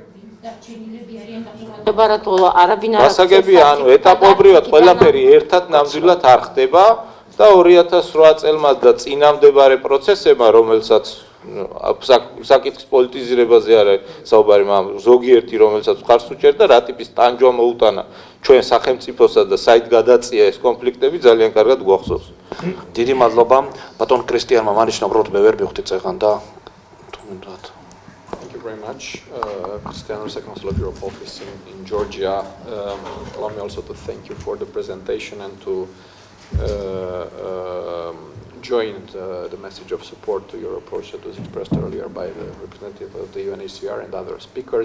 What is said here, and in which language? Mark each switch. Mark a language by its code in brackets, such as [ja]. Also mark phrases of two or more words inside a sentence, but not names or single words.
[ka] გასაგებია, ანუ ეტაპობრივად ყველაფერი ერთად ნამდვილად არ ხდება და 2008 წელმა და წინამდებარე პროცესებმა, რომელსაც საკითხის პოლიტიზირებაზე არის საუბარი, მაგრამ ზოგიერთი რომელსაც მხარს უჭერდა, რატიპის ტანჯვა მოუტანა ჩვენ სახელმწიფოსა და საით გადაწია ეს კონფლიქტები ძალიან კარგად გვახსოვს. დიდი მადლობა ბატონ კრისტიანმა მარიშნამ, უბრალოდ მე ვერ მივხვდი წეგან და [en] Thank you very much. Cristiano, Second Consular of Office in Georgia. Allow me also to thank you for the presentation and to join the message of support to your approach that was expressed earlier by the representative of the UNHCR and other speakers.